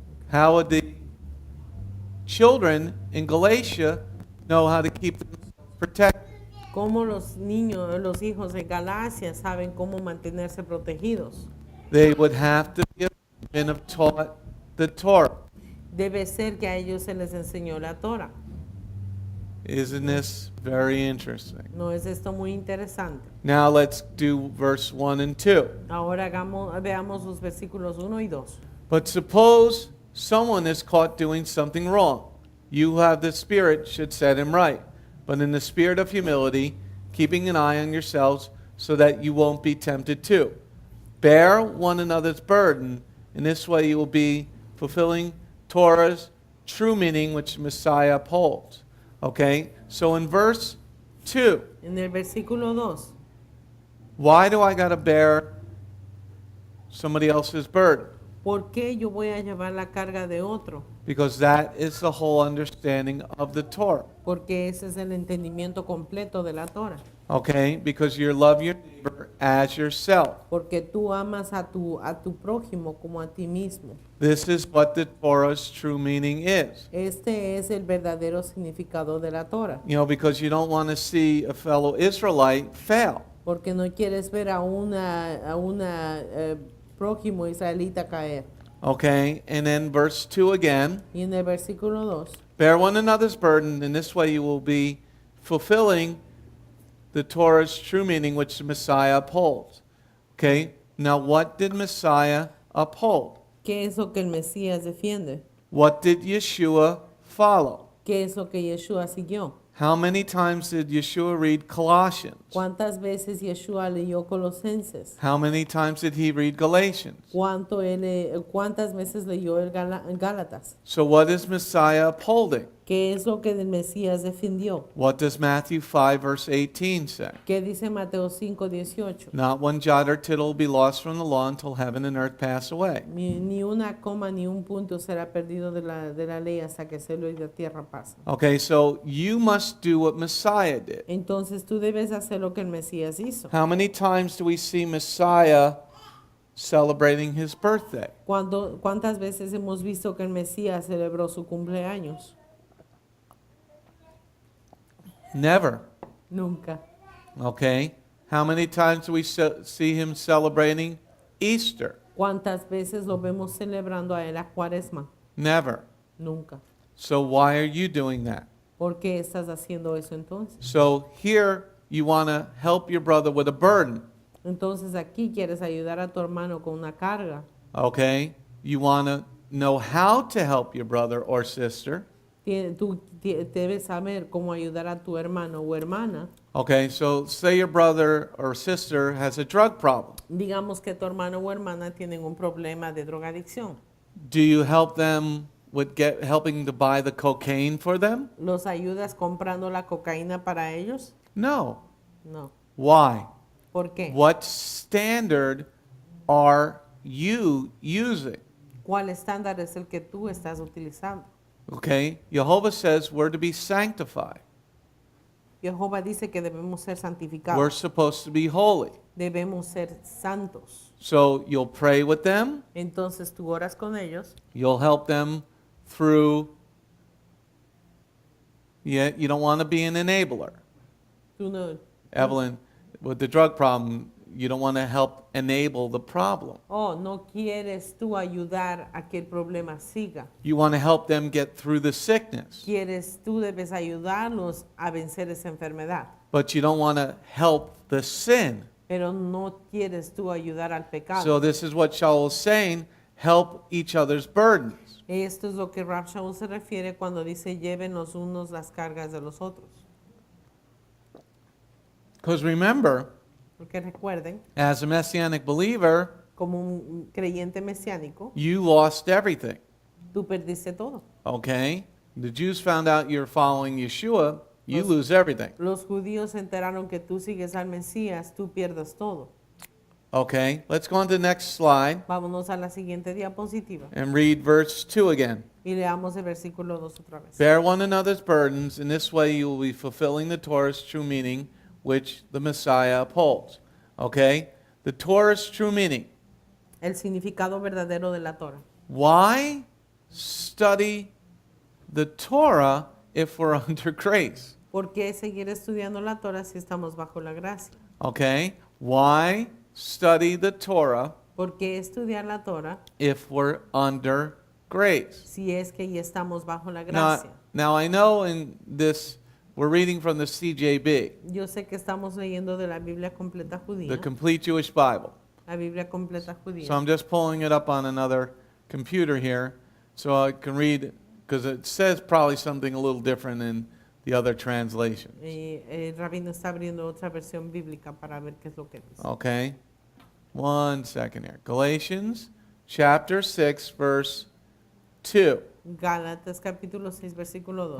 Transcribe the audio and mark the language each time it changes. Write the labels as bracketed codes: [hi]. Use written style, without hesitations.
[en] How would the children in Galatia know how to keep themselves protected? [es] ¿Cómo los niños, los hijos de Galacia saben cómo mantenerse protegidos? [en] They would have to been taught the Torah. [es] Debe ser que a ellos se les enseñó la Torah. [en] Isn't this very interesting? [es] ¿No es esto muy interesante? [en] Now let's do verse 1 and 2. [es] Ahora veamos los versículos 1 y 2. [en] But suppose someone is caught doing something wrong. You who have the Spirit should set him right, but in the spirit of humility, keeping an eye on yourselves so that you won't be tempted too. Bear one another's burden. In this way you will be fulfilling Torah's true meaning, which Messiah upholds. Okay? So in verse 2, [es] En el versículo 2, [en] why do I got to bear somebody else's burden? [es] ¿por qué yo voy a llevar la carga de otro? [en] Because that is the whole understanding of the Torah. [es] Porque ese es el entendimiento completo de la Torah. [en] Okay? Because you love your neighbor as yourself. [es] Porque tú amas a tu prójimo como a ti mismo. [en] This is what the Torah's true meaning is. [es] Este es el verdadero significado de la Torah. [en] You know, because you don't want to see a fellow Israelite fail. [es] Porque no quieres ver a una prójimo israelita caer. [en] Okay? And then verse 2 again. [es] Y en el versículo 2, [en] Bear one another's burden. In this way you will be fulfilling the Torah's true meaning, which the Messiah upholds. Okay? Now what did Messiah uphold? [es] ¿qué es lo que el Mesías defiende? [en] What did Yeshua follow? [es] ¿Qué es lo que Yeshua siguió? [en] How many times did Yeshua read Colossians? [es] ¿Cuántas veces Yeshua leyó Colosenses? [en] How many times did he read Galatians? [es] ¿Cuántas veces leyó el Gálatas? [en] So what is Messiah upholding? [es] ¿Qué es lo que el Mesías defendió? [en] What does Matthew 5 verse 18 say? [es] ¿Qué dice Mateo 5:18? [en] Not one jot or tittle will be lost from the law until heaven and earth pass away. [es] Ni una coma ni un punto será perdido de la ley hasta que el cielo y la tierra pasen. [en] Okay, so you must do what Messiah did. [es] Entonces tú debes hacer lo que el Mesías hizo. [en] How many times do we see Messiah celebrating his birthday? [es] ¿Cuántas veces hemos visto que el Mesías celebró su cumpleaños? [en] Never. [es] Nunca. [en] Okay? How many times do we see him celebrating Easter? [es] ¿Cuántas veces lo vemos celebrando a él a Cuaresma? [en] Never. [es] Nunca. [en] So why are you doing that? [es] ¿Por qué estás haciendo eso entonces? [en] So here you want to help your brother with a burden. [es] Entonces aquí quieres ayudar a tu hermano con una carga. [en] Okay? You want to know how to help your brother or sister. [es] Tú debes saber cómo ayudar a tu hermano o hermana. [en] Okay, so say your brother or sister has a drug problem. [es] Digamos que tu hermano o hermana tienen un problema de drogadicción. [en] Do you help them with helping to buy the cocaine for them? [es] ¿Los ayudas comprando la cocaína para ellos? [en] No. [es] No. [en] Why? [es] ¿Por qué? [en] What standard are you using? [es] ¿Cuál estándar es el que tú estás utilizando? [en] Okay, Jehovah says we're to be sanctified. [es] Jehová dice que debemos ser [en] We're [es] santificados. [en] supposed to be holy. [es] Debemos ser santos. [en] So you'll pray with them, [es] Entonces tú oras con ellos. [en] you'll help them through, you don't want to be an enabler. [es] Tú no, [en] Evelyn, with the drug problem, you don't want to help enable the problem. [es] no quieres tú ayudar a que el problema siga. [en] You want to help them get through the sickness, [es] Tú debes ayudarlos a vencer esa enfermedad. [en] but you don't want to help the sin. [es] Pero no quieres tú ayudar al pecado. [en] So this is what Shaul is saying, help each other's burdens. [es] Esto es lo que Rab Shaul se refiere cuando dice lleven los unos las cargas de los otros. [en] Because remember, [es] Porque recuerden, [en] as a Messianic believer, [es] como un creyente mesiánico, [en] you lost everything, [es] tú perdiste todo. [en] okay? The Jews found out you're following Yeshua, you [es] Los- [en] lose everything, [es] Los judíos se enteraron que tú sigues al Mesías, tú pierdes todo. [en] okay? Let's go on to the next slide [es] Vámonos a la siguiente diapositiva [en] and read verse 2 again. [es] y leamos el versículo 2 otra vez. [en] Bear one another's burdens, in this way you will be fulfilling the Torah's true meaning, which the Messiah upholds. Okay? The Torah's true meaning. [es] El significado verdadero de la Torah. [en] Why study the Torah if we're under grace? [es] ¿Por qué seguir estudiando la Torah si estamos bajo la gracia? [en] Okay? Why study the Torah [es] ¿Por qué estudiar la Torah [en] if we're under grace? [es] si es que ya estamos bajo la [en] Now, [es] gracia? [en] now I know in this, we're reading from the CJB, [es] Yo sé que estamos leyendo de la Biblia completa [en] the [es] judía, [en] Complete Jewish Bible. [es] la Biblia completa [en] So [es] judía. [en] I'm just pulling it up on another computer here so I can read, because it says probably something a little different in the other translation. [es] El rabino está abriendo otra versión bíblica para ver qué es lo que dice. [en] Okay? 1 second here. Galatians chapter 6, verse 2. [es] Gálatas capítulo 6, versículo 2.